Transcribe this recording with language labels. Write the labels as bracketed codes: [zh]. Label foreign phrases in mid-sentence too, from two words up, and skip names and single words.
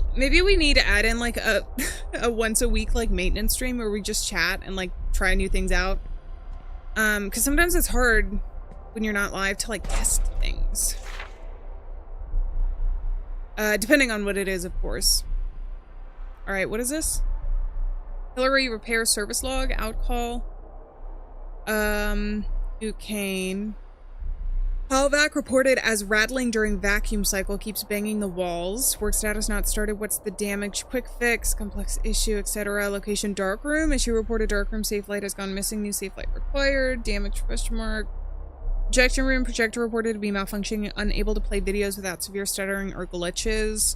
[en] Maybe we need to add in like a once a week like maintenance stream where we just chat and like try new things out. Because sometimes it's hard when you're not live to like test things. Depending on what it is, of course. All right, what is this? Hillary repair service log, outcall. Duke Kane. Halvac reported as rattling during vacuum cycle, keeps banging the walls. Work status not started. What's the damage? Quick fix, complex issue, etc. Location dark room. Issue reported dark room. Safe light has gone missing. New safe light required. Damage question mark. Projection room. Projector reported to be malfunctioning. Unable to play videos without severe stuttering or glitches.